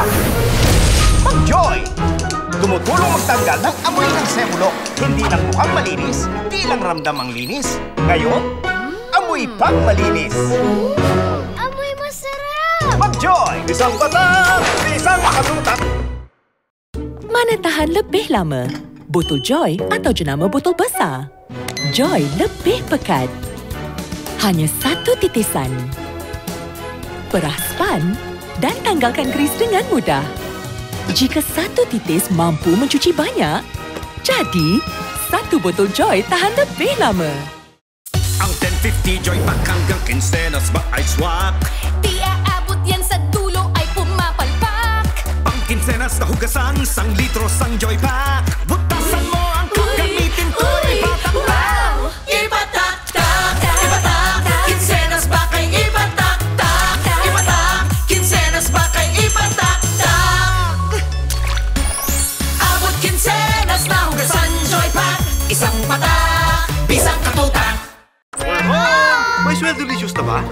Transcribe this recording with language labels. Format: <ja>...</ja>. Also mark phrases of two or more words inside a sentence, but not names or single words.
<tl>Mag-Joy! Tumutulong magtanggal ng amoy ng sebulo. Hindi lang mukhang malinis, di lang ramdam ang linis. Ngayon, amoy pang malinis. Amoy masarap! Mag-Joy! Isang patak, isang katutak.</tl> <ms>Mana tahan lebih lama. Botol Joy atau jenama botol besar. Joy lebih pekat. Hanya 1 titisan. Perah span dan tanggalkan grease dengan mudah. Jika 1 titis mampu mencuci banyak, jadi 1 botol Joy tahan lebih lama.</ms> <tl>Ang 1050 Joy Pack hanggang kinsenas ba ay swak? Di aabot yan sa dulo ay pumapalpak. Pang kinsenas na hugasan, 1 litro sang Joy Pack. Butasan mo ang gagamitin ko, ipatak-tak. Ipatak-tak, ipatak, kinsenas ba kay ipatak-tak? Ipatak, kinsenas ba kay ipatak-tak? Abot kinsenas na hugasan Joy Pack. Isang patak, isang katutak. May Sweldelicious na ba?</tl>